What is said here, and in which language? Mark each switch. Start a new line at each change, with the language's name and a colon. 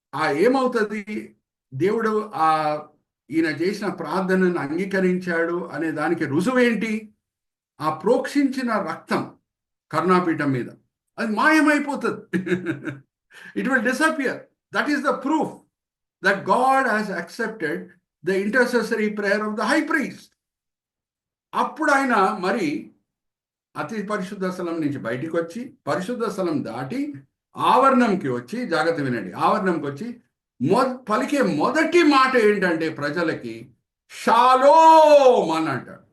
Telugu: ఏమవుతుంది? దేవుడు ఈయన చేసిన ప్రార్థనను అంగీకరించాడు అనే దానికి రుజువేంటి? ఆ ప్రోక్షించిన రక్తం కరుణాపీఠం మీద అది మాయమైపోతుంది.
English: It will disappear. That is the proof. that God has accepted the intercessory prayer of the high priest.
Telugu: అప్పుడు ఆయన మరి అతి పరిశుద్ధ స్థలం నుంచి బయటికి వచ్చి పరిశుద్ధ స్థలం దాటి ఆవరణంకి వచ్చి, జాగ్రత్త వినండి, ఆవరణంకి వచ్చి పలికే మొదటి మాట ఏంటంటే ప్రజలకి షాలోమ్ అని అంటాడు.